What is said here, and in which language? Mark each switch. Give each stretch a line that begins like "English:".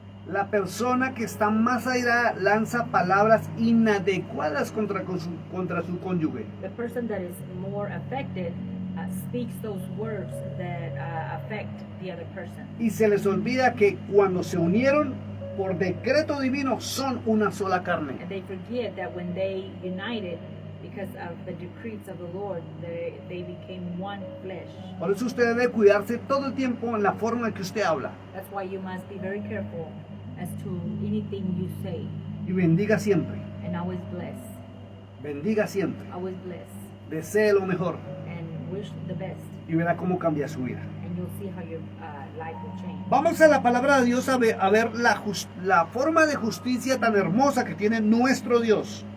Spanish: la persona que está más airada lanza palabras inadecuadas contra su cónyuge.
English: the person that is more affected speaks those words that affect the other person.
Spanish: Y se les olvida que cuando se unieron por decreto divino son una sola carne.
English: And they forget that when they united, because of the decrees of the Lord, they became one flesh.
Spanish: Por eso usted debe cuidarse todo el tiempo en la forma en que usted habla.
English: That's why you must be very careful as to anything you say,
Spanish: Y bendiga siempre,
English: and always bless,
Spanish: bendiga siempre.
English: always bless,
Spanish: Desee lo mejor
English: and wish the best,
Spanish: y verá cómo cambia su vida.
English: and you'll see how your life will change.
Spanish: Vamos a la palabra de Dios a ver la forma de justicia tan hermosa que tiene nuestro Dios.